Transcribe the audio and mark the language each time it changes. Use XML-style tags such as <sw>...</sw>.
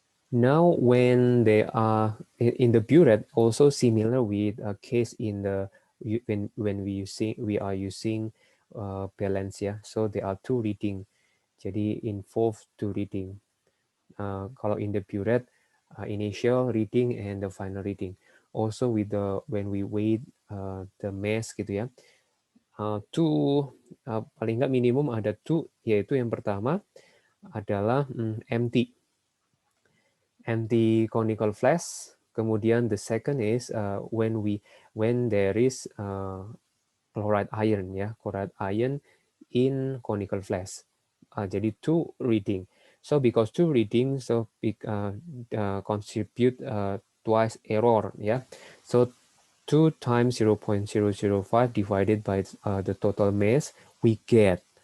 <en>Now when they are in the burette, also similar with a case in the when we are using balance ya. So there are two reading. Jadi involve two reading. Kalau in the burette, initial reading and the final reading. Also with the when we weigh the mass gitu ya.</en> <id>Paling nggak minimum ada two, yaitu yang pertama adalah</id> <en>empty conical flash. Kemudian the second is when there is chloride ion ya, chloride ion in conical flash. Jadi two reading. So because two reading, so contribute twice error ya. So 2 times 0.005 divided by the total mass we get.</en>